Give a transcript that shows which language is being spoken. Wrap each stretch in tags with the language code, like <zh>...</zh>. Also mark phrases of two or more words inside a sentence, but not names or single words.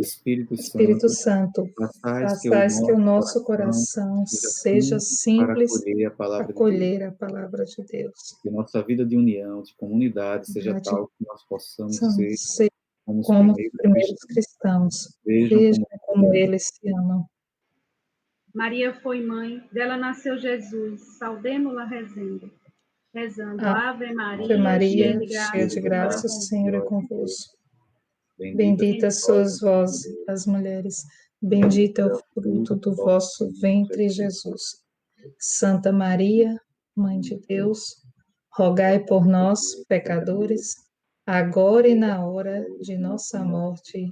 <pt>Espírito Santo, façais que o nosso coração seja simples para acolher a palavra de Deus. Que nossa vida de união, de comunidade, seja tal que nós possamos ser como os Como os primeiros primeiros cristãos, vejam como eles se amam. Maria foi mãe, dela nasceu Jesus, saudemo-la rezando. Ave Maria, cheia de graça, o Senhor é convosco. Bendita sois vós, as mulheres, bendito é o fruto do vosso ventre, Jesus. Santa Maria, Mãe de Deus, rogai por nós, pecadores, agora e na hora de nossa morte.</pt>